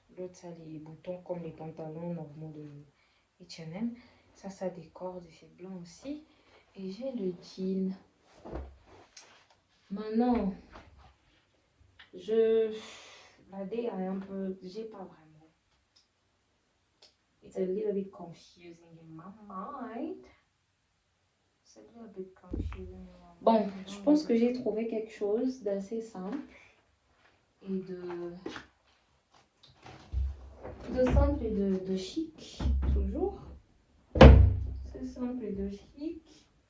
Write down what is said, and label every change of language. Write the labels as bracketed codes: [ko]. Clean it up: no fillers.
[fr] L'autre ça a les boutons comme les pantalons normaux de H&M. Ça a des cordes et c'est blanc aussi. Et j'ai le jean. Maintenant, la D est un peu, j'ai pas vraiment. [en] It's a little bit confusing in my mind. It's a little bit confusing. [fr] Bon, je pense que j'ai trouvé quelque chose d'assez simple et de simple et de chic, toujours. C'est simple et de chic.